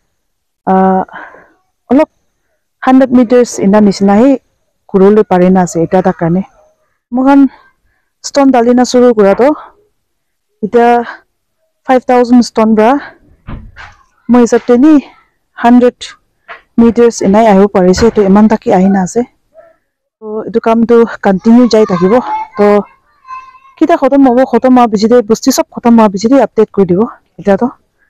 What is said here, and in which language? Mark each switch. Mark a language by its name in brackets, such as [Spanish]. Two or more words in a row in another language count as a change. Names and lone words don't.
[Naga Pidgin] olop 100 meters ina nisna hi kurule parina ase eta ta kane mohan stone dalina suru kura to ita 5000 stone bra moi sabte ni 100 meters inai ahu parise to iman taki ahina ase to etu kam to continue jai thakibo to kita khotom hobo bijide busti sob khotom hobo bijide update kuri dibo eta to